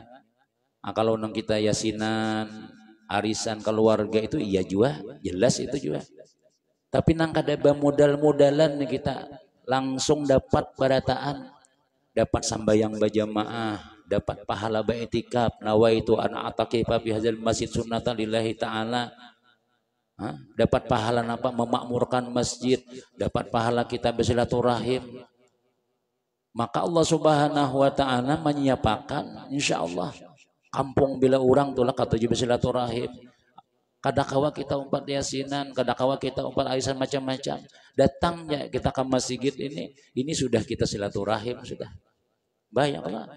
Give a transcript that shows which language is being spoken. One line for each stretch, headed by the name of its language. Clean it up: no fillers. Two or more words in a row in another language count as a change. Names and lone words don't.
Banjar: Nah, kalau nang kita yasinan, arisan keluarga itu iya juga, jelas itu juga. Tapi nang kada modal-modalan kita langsung dapat barataan, dapat sambayang berjamaah, dapat pahala baitikaf,
Arabic: نويت أن أعتكف في هذا المسجد سنة لله تعالى.
Banjar: Dapat pahala apa? Memakmurkan masjid, dapat pahala kita bersilaturahim. Maka Allah
Arabic: سبحانه وتعالى
Banjar: menyiapkan insyaallah kampung bila orang tulah katuju bersilaturahim. Kadakawa kita umpat yasinan, kadakawa kita umpat arisan macam-macam. Datangnya kita ke masjid ini sudah kita silaturahim sudah. Bayanglah.